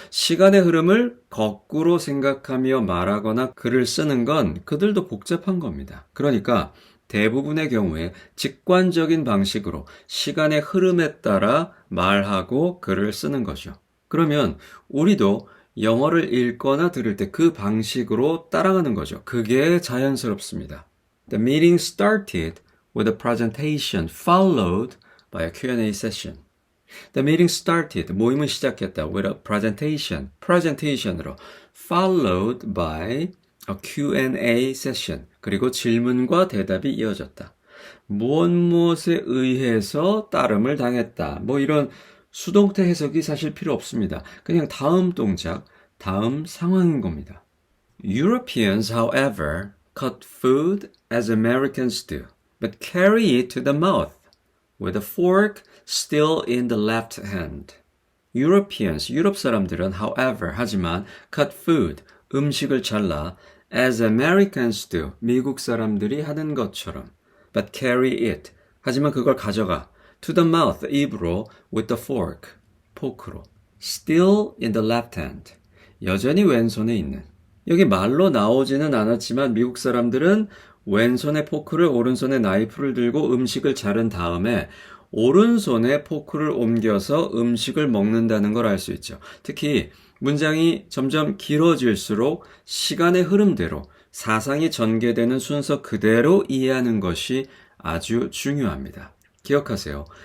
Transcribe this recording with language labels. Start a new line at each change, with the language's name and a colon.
Korean: 시간의 흐름을 거꾸로 생각하며 말하거나 글을 쓰는 건 그들도 복잡한 겁니다. 그러니까 대부분의 경우에 직관적인 방식으로 시간의 흐름에 따라 말하고 글을 쓰는 거죠. 그러면 우리도 영어를 읽거나 들을 때 그 방식으로 따라가는 거죠. 그게 자연스럽습니다.
English: The meeting started with a presentation followed by a Q&A session. The meeting started,
Korean: 모임은 시작했다.
English: with a presentation, presentation으로 followed by a Q&A session.
Korean: 그리고 질문과 대답이 이어졌다. 무엇에 의해서 따름을 당했다. 뭐 이런 수동태 해석이 사실 필요 없습니다. 그냥 다음 동작, 다음 상황인 겁니다.
English: Europeans, however, cut food as Americans do, but carry it to the mouth with a fork still in the left hand. Europeans,
Korean: 유럽 사람들은
English: however,
Korean: 하지만
English: cut food,
Korean: 음식을 잘라
English: as Americans do,
Korean: 미국 사람들이 하는 것처럼
English: but carry it,
Korean: 하지만 그걸 가져가
English: to the mouth,
Korean: 입으로
English: with the fork,
Korean: 포크로
English: still in the left hand,
Korean: 여전히 왼손에 있는. 여기 말로 나오지는 않았지만 미국 사람들은 왼손에 포크를 오른손에 나이프를 들고 음식을 자른 다음에 오른손에 포크를 옮겨서 음식을 먹는다는 걸 알 수 있죠. 특히 문장이 점점 길어질수록 시간의 흐름대로 사상이 전개되는 순서 그대로 이해하는 것이 아주 중요합니다. 기억하세요.